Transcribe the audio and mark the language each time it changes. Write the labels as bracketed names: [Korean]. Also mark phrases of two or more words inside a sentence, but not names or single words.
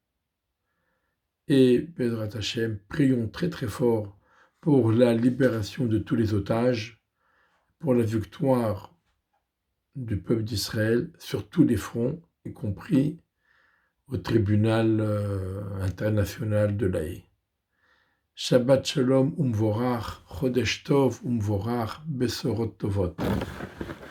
[French] Et [Hebrew] בעזרת השם, [French] prions très très fort pour la libération de tous les otages, pour la victoire du peuple d'Israël sur tous les fronts, y compris au tribunal international de l'Haye. [Hebrew] שבת שלום ומבורך חודש טוב ומבורך בשורות טובות.